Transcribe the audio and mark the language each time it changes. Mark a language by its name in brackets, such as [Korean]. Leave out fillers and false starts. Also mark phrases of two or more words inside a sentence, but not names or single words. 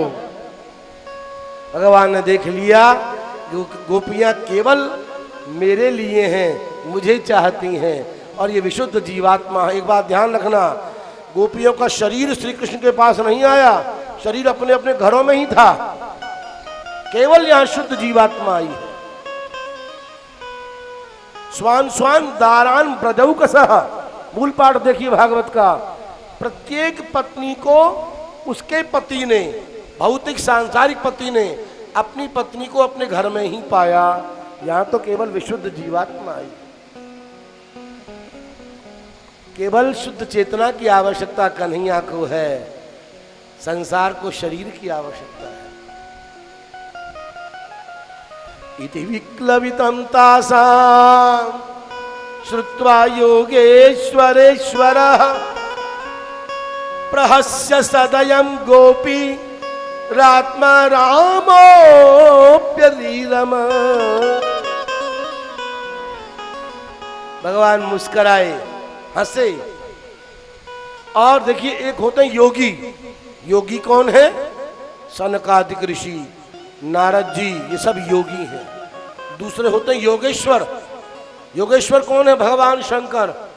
[Hindi] भगवान ने देख लिया गोपियां केवल मेरे लिए हैं, मुझे चाहती हैं, और ये विशुद्ध जीवात्मा है। एक बात ध्यान रखना, गोपियों का शरीर श्री कृष्ण के पास नहीं आया, शरीर अपने अपने घरों में ही था, केवल यहां शुद्ध जीवात्मा आई है। [Sanskrit] स्वान स्वान दारान ब्रजौ कसह, [Hindi] मूल पाठ देखिए भागवत का। प्रत्येक पत्नी को उसके पति ने, भौतिक सांसारिक पति ने, अपनी पत्नी को अपने घर में ही पाया। यहां तो केवल विशुद्ध जीवात्मा आई। केवल शुद्ध चेतना की आवश्यकता कन्हैया को है, संसार को शरीर की आवश्यकता है। [Sanskrit] इति विक्लवितं तासां श्रुत्वा योगेश्वरेश्वरः प्रहस्य सदयं गोपी रात्मा रामोऽप्यरीरम। [Hindi] भगवान मुस्कराए, हंसे। और देखिए, एक होते हैं योगी। योगी कौन है? सनकादिक ऋषि, नारद जी, ये सब योगी हैं। दूसरे होते हैं योगेश्वर। योगेश्वर कौन है? भगवान शंकर।